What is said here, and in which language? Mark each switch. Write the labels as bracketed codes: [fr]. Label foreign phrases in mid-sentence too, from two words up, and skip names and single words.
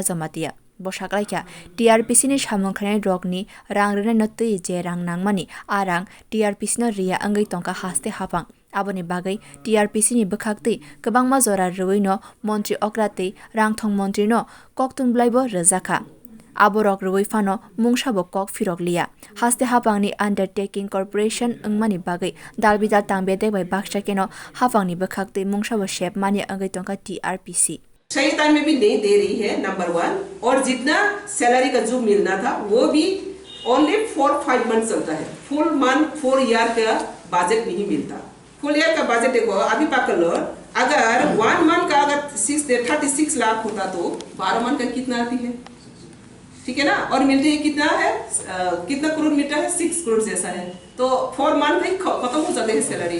[trp] jamatia bo shaklaikya TRPC ni samung khanai rokni rang rena notui je rang nangmani arang TRPC no ria angai tongka haste hapang aboni bagai TRPC ni bkhakti kabangma jora ruino montri okrate rangthong montri no koktum blaibo rajaka Aborok rui fano mungsabo kok firok liya haste hapangni [en] undertaking corporation [trp] angmani bagai dalbida tangbe debai baksha keno hapangni bakhakte mungsabo shep mani angai tongka TRPC [hi] सही टाइम में भी नहीं दे रही है नंबर 1 और जितना सैलरी का जो मिलना था वो भी [en] only 4-5 month [hi] चलता है [en] full month 4 year [hi] का बजट नहीं मिलता [en] full year [hi] का बजट देखो अभी पकड़ लो अगर 1 मंथ का अगर 36 लाख होता तो 12 मंथ का कितना आती है ठीक है ना और मिलते हैं कितना है कितना करोड़ मिलता है 6 करोड़ जैसा है तो 4 मंथ में खत्म हो जाते हैं सैलरी